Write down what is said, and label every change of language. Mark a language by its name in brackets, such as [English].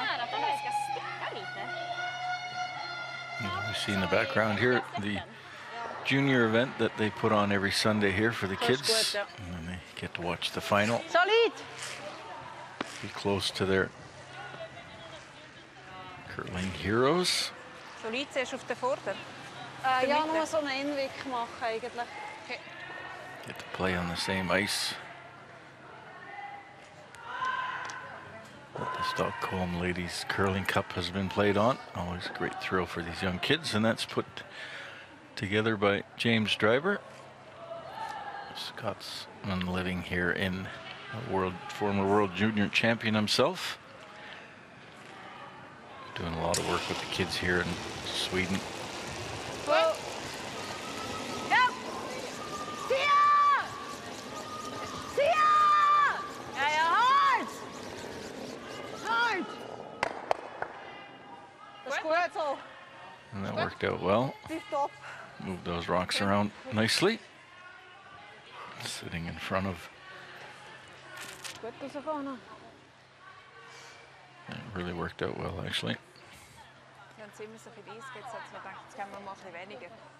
[Swedish] här att den här ska sticka lite. [English] We see in the background here the junior event that they put on every Sunday here for the kids, and then they get to watch the final. [German] Solid. [English] Be close to their curling heroes. [German] Solid zuerst auf der Vorder. Ja, nur so einen Einweg machen eigentlich. [English] Get to play on the same ice that the Stockholm Ladies Curling Cup has been played on. Always a great thrill for these young kids, and that's put together by James Driver, Scotsman living here in former world junior champion himself. Doing a lot of work with the kids here in Sweden. [German] Well. Ja. Sia! Sia! Ja, ja, hard! Hard! Das ist gut so. [English] And that worked out well. Lift up. Move those rocks around nicely. Sitting in front of. [German] Gut rausgekommen. [English] It really worked out well, actually. [German] Wir haben ziemlich so viel Eis gesetzt, dass wir gedacht, jetzt können wir mal ein bisschen weniger.